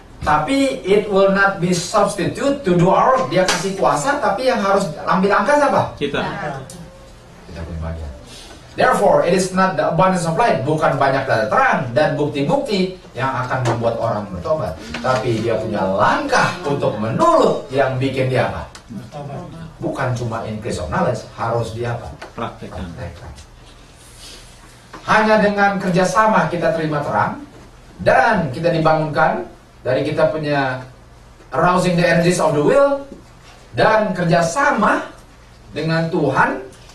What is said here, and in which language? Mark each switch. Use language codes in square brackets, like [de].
[en] Tapi it will not be substitute to do our work. [id] Dia kasih kuasa, tapi yang harus ambil langkah siapa? Kita. Kita punya bagian. [en] Therefore, it is not the abundance of light. [id] Bukan banyak data terang dan bukti-bukti yang akan membuat orang bertobat. Tapi dia punya langkah untuk menurut yang bikin dia apa? Bukan cuma increase of knowledge, harus dia apa? Praktekkan. Hanya dengan kerjasama kita terima terang dan kita dibangunkan dari kita punya arousing the energies of the will dan kerjasama dengan Tuhan.